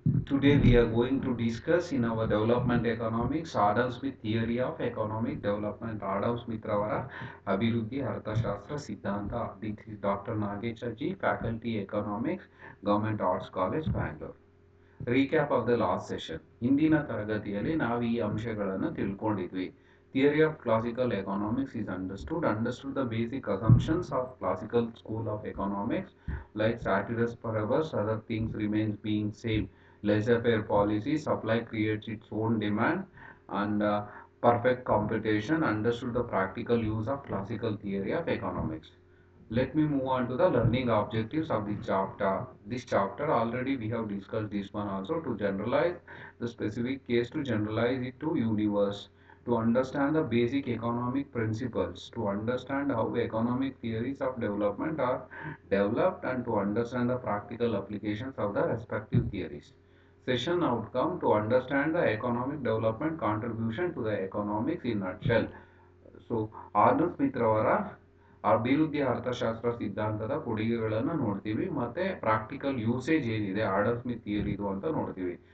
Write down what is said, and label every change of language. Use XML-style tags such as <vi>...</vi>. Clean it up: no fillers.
<en>Today we are going to discuss in our development economics Adam Smith theory of economic development.</en> <kn>Adam Smith ರವರ ಅಭಿವೃದ್ಧಿ ಅರ್ಥಶಾಸ್ತ್ರ ಸಿದ್ಧಾಂತ.</kn> <en>This is Dr. Nagesha G, Faculty Economics, Government Arts College, Bangalore. Recap of the last session.</en> <kn>ಹಿಂದಿನ ತರಗತಿಯಲ್ಲಿ ನಾವು ಈ ಅಂಶಗಳನ್ನು ತಿಳ್ಕೊಂಡಿದ್ವಿ.</kn> <en>Theory of classical economics is understood the basic assumptions of classical school of economics like ceteris paribus, other things remains being same, laissez-faire policy, supply creates its own demand, and perfect computation. Understood the practical use of classical theory of economics. Let me move on to the learning objectives of this chapter. This chapter already we have discussed this one also, to generalize the specific case, to generalize it to universe, to understand the basic economic principles, to understand how economic theories of development are developed, and to understand the practical applications of the respective theories. Session outcome: to understand the economic development contribution to the economics in nutshell.</en> <kn>So Adam Smith ರವರ ಅಭಿವೃದ್ಧಿ ಅರ್ಥಶಾಸ್ತ್ರ ಸಿದ್ಧಾಂತದ ಕೊಡುಗೆಗಳನ್ನು ನೋಡ್ತೀವಿ, ಮತ್ತೆ practical usage ಏನಿದೆ Adam Smith ಥಿಯರಿದು ಅಂತ ನೋಡ್ತೀವಿ.</kn>